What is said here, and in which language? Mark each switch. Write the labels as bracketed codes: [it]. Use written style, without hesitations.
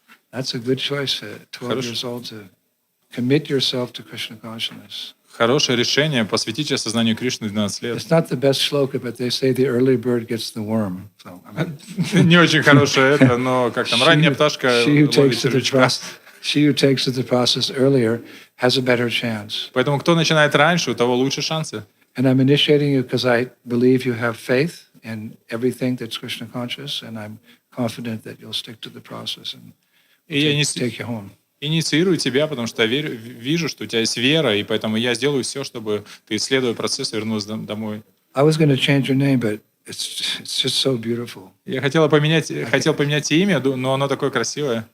[en] That's a good choice at 12 years old to commit yourself to Krishna consciousness. [ru] Хорошее решение посвятить осознанию Кришны в 12 лет. [en] It's not the best shloka, but they say the early bird gets the worm. So, [ru] Не очень хорошее это, но как там, ранняя пташка ловит червячка. [en] She who takes to the process earlier has a better chance. [ru] Поэтому кто начинает раньше, у того лучше шансы. [en] And I'm initiating you because I believe you have faith in everything that's Krishna conscious, and I'm confident that you'll stick to the process and take you home. [ru] Инициирую тебя, потому что я вижу, что у тебя есть вера, и поэтому я сделаю все, чтобы ты, исследуя процесс, вернулся домой. [en] I was going to change your name, but it's just so beautiful. [ru] Я хотел поменять имя, но оно такое красивое.